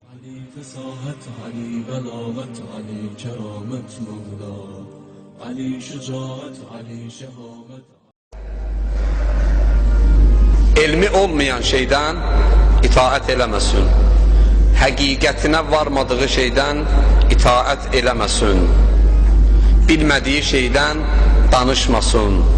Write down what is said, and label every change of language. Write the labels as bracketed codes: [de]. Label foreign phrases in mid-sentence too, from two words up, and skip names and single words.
[az] علی فصاحت، علی بلاغت، علی کرامت مولا، علی şecaat, علی şehamet. Elmi olmayan şeydən itaət eləməsin. Həqiqətinə varmadığı şeydən itaət eləməsin. Bilmədiyi şeydən danışmasın.